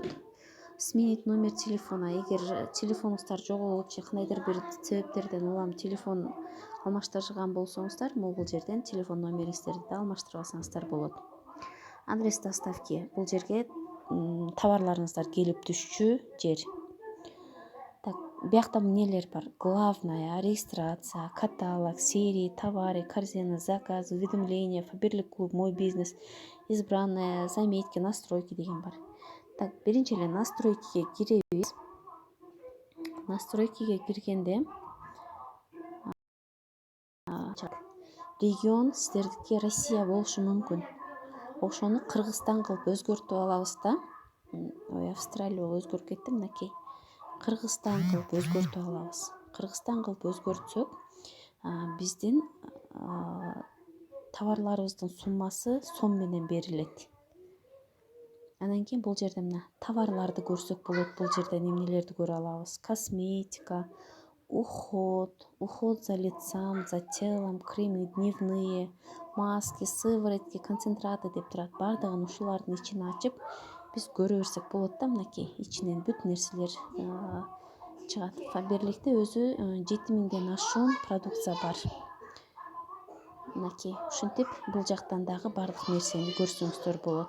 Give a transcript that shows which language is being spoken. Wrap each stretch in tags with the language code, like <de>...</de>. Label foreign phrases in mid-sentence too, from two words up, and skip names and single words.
<ru>Сменить номер телефона.</ru> <ky>Эгер телефонуңуздар жоголуп же кандайдыр бир себептерден улам телефон алмаштырган болсоңуздар, бул жерден телефон номериңиздерди да алмаштырып алсаңыздар болот.</ky> <ru>Адрес доставки</ru> <ky>бул жерге товарларыңыздар келип түшчү жер. Так, биякта эмнелер бар?</ky> <ru>Главная, регистрация, каталог, серии, товары, корзина, заказ, уведомления, Faberlic клуб, мой бизнес, избранные, заметки, настройки</ru> <ky>деген бар. Так, биринчи эле настройкиге киребиз. Настройкиге киргенде регион сиздердики Россия болушу мүмкүн. Ошону Кыргызстан кылып өзгөртүп алабыз да. Ой, Австралия болуп өзгөрүп кетти. Мынакей Кыргызстан кылып өзгөртүп алабыз. Кыргызстан кылып өзгөртсөк, биздин товарларыбыздын суммасы сом менен берилет. Анан кийин бул жерде мына товарларды көрсөк болот. Бул жерден эмнелерди көрө алабыз? Косметика,</ky> <ru>уход за лицом, за телом, кремы дневные, маски, сыворотки,</ru> <ky>концентраты деп турат. Баардыгын ушулардын ичин ачып биз көрө берсек болот да. Мынакей ичинен бүт нерселер чыгат. Faberlic'те өзү 7000ден ашуун продукция бар. Мынакей ушинтип бул жактан дагы баардык нерсени көрсөңүздөр болот.</ky>